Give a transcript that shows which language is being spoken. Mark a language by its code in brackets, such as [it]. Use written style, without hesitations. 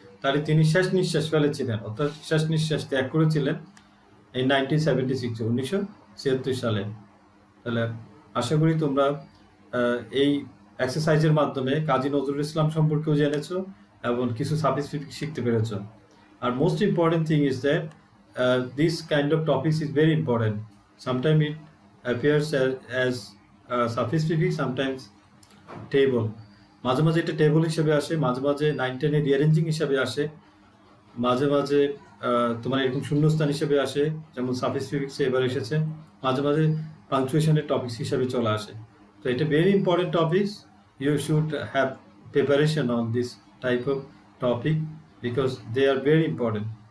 [bn] তাহলে তিনি শেষ নিঃশ্বাস ফেলেছিলেন, অর্থাৎ শেষ নিঃশ্বাস ত্যাগ করেছিলেন এই 1976 সালে। তাহলে আশা করি তোমরা এই এক্সারসাইজের মাধ্যমে কাজী নজরুল ইসলাম সম্পর্কেও জেনেছো এবং কিছু সাফিক্স প্রিফিক্স শিখতে পেরেছো। আর [en] Most important thing is that this kind of topics is very important. Sometimes it appears as suffix prefix, sometimes table. [bn] মাঝে মাঝে এটা টেবল হিসেবে আসে, মাঝে মাঝে 9-10 রিঅ্যারেঞ্জিং হিসেবে আসে, মাঝে মাঝে তোমার এরকম শূন্যস্থান হিসেবে আসে, যেমন সাফিক্স প্রিফিক্সে এবার এসেছে, মাঝে মাঝে পাংচুয়েশনের টপিক্স হিসেবে চলে আসে। তো এটা [en] Very important topics, you should have preparation on this type of topic because they are very important.